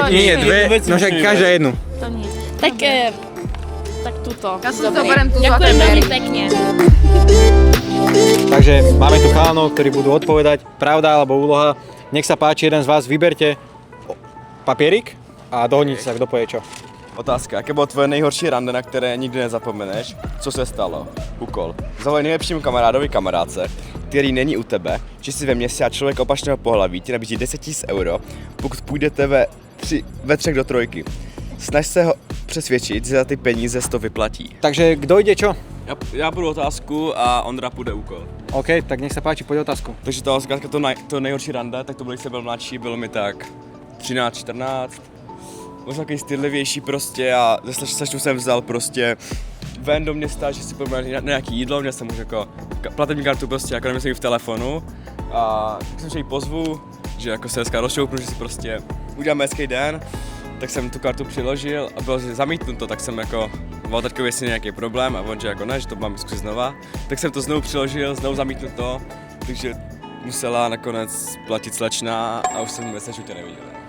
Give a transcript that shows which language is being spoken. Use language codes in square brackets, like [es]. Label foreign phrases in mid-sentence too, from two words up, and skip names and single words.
[sk] Nie, dve, no však každá jednu. To nie. Tak tuto. Ja si zoberiem tú Ďakujem veľmi pekne. Takže máme tu chalanov, ktorí budú odpovedať pravda alebo úloha. Nech sa páči, jeden z vás vyberte papierik a dohodnite sa, kdo povie čo. [cs] Otázka, jaké bylo tvoje nejhorší rande, na které nikdy nezapomeneš? Co se stalo? Úkol. Zavolej nejlepšímu kamarádové kamarádce, který není u tebe, že si ve městě a člověk opačného pohlaví ti nabídí 10 000 euro, pokud půjdete ve 3 do 3. Snaž se ho přesvědčit, že za ty peníze to vyplatí. [sk] Takže kdo ide čo? [cs] Ja půjdu otázku a Ondra půjde úkol. OK, [sk] tak nech sa páči, poď otázku. [cs] Takže to nejhorší rande, tak to bylo, když jsem byl mladší, bylo mi tak 13, 14. Možná takový stydlivější prostě a ze slečnu jsem vzal prostě ven do města, že si pojďme na nějaký jídlo, měl jsem už jako platební kartu prostě, jako nemyslím v telefonu a tak jsem, že ji pozvu, že jako se dneska rozšoupnu, že si prostě uděláme hezký den, tak jsem tu kartu přiložil a bylo zamítnuto, tak jsem jako mal teďko jestli nějaký problém a on že jako ne, že to mám zkusit znova, tak jsem to znovu přiložil, znovu zamítnuto, takže musela nakonec platit slečna a už jsem ve slečnu neviděl.